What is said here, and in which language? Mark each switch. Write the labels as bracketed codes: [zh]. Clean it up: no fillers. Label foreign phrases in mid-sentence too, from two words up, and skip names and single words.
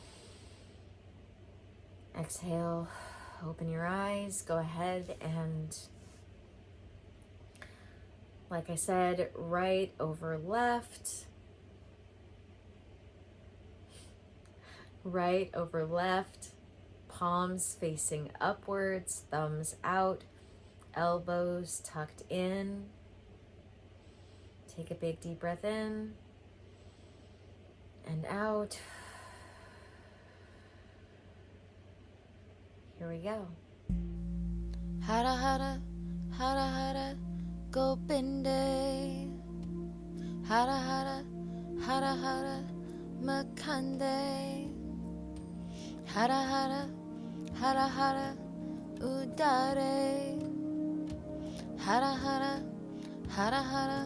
[en] Exhale, open your eyes, go ahead and, like I said, right over left, right over left, palms facing upwards, thumbs out, elbows tucked in. Take a big deep breath in and out. Here we go. [sa] Hara hara, hara hara, Gopinde, Hara Hara, Hara Hara, Makande, Hara Hara, Hara Hara, Udare, Hara Hara, Hara Hara,